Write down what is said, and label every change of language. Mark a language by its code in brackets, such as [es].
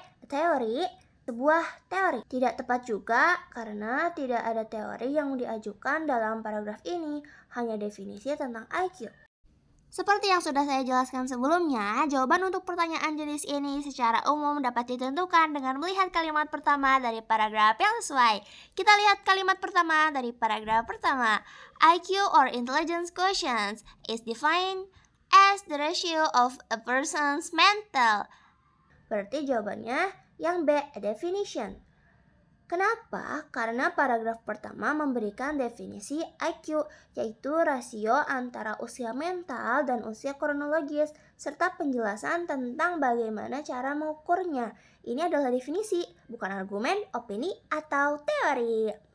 [id] Teori, sebuah teori. Tidak tepat juga karena tidak ada teori yang diajukan dalam paragraf ini, hanya definisi tentang IQ. Seperti yang sudah saya jelaskan sebelumnya, jawaban untuk pertanyaan jenis ini secara umum dapat ditentukan dengan melihat kalimat pertama dari paragraf yang sesuai. Kita lihat kalimat pertama dari paragraf pertama. [en] IQ or intelligence quotient is defined as the ratio of a person's mental. [id] Berarti jawabannya yang B, definition. Kenapa? Karena paragraf pertama memberikan definisi IQ, yaitu rasio antara usia mental dan usia kronologis, serta penjelasan tentang bagaimana cara mengukurnya. Ini adalah definisi, bukan argumen, opini, atau teori.